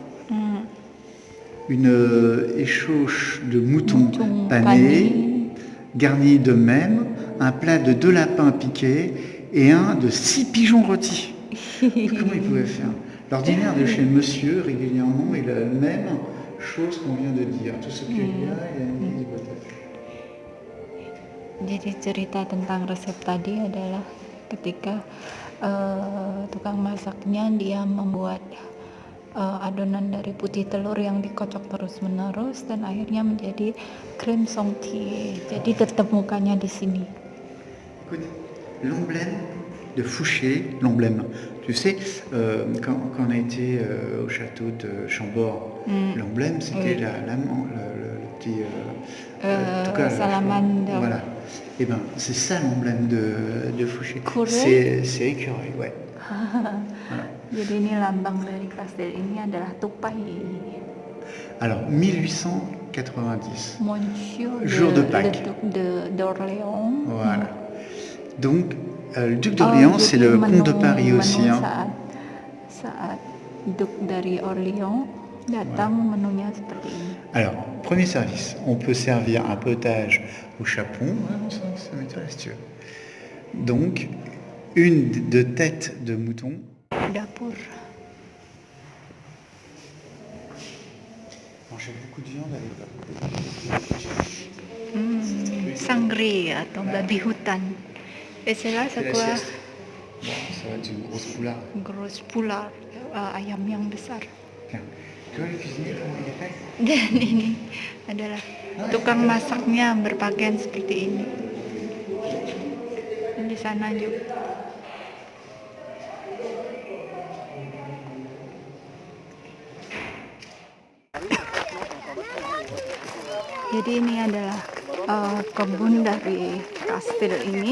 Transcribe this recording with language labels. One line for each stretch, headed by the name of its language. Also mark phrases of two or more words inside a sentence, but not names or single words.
French: Une échauche de mouton pané, garnie de même, un plat de 2 lapins piqués et un de 6 pigeons rôtis. Comment ils pouvaient faire? L'ordinaire de chez monsieur, régulièrement, est la même chose qu'on vient de dire. Tout ce qu'il y a, il y a une hypothèse.
Indonesian: Jadi cerita tentang resep tadi adalah ketika tukang masaknya dia membuat adonan dari putih telur yang dikocok terus-menerus dan akhirnya menjadi
French: crème chantilly.
Indonesian: Jadi ditemukannya di sini.
French: Écoute, l'emblème de Fouché, l'emblème. Tu sais, quand on a été au château de Chambord, l'emblème c'était le petit salaman. Voilà. Et ben c'est ça l'emblème de Fouché. C'est écureuil, ouais. Voilà.
Indonesian: Jadi ini lambang dari kastil ini adalah tupai.
French: Alors 1890. Monsieur jour de Pâques. d'Orléans. Voilà. Donc le duc d'Orléans, c'est le comte de Paris aussi.
Indonesian: Saat Duc dari Orléans datang, menunya seperti ini.
French: Alors, premier service, on peut servir un potage au chapon. Ça m'intéresse, tu veux. Donc, une de tête de mouton.
Indonesian: Dapur.
French: Mangeait beaucoup de viande à l'époque.
Indonesian: Sangri atau babi hutan. Istilah sebuah
French: Bon, ça va être une grosse poularde. gross pular,
Indonesian: ayam yang besar.
French: Tiens, tu vois le cuisinier comment il est fait?
Indonesian: Dan ini adalah tukang masaknya berpakaian seperti ini. Dan di sana juga. Jadi ini adalah kebun dari kastil ini.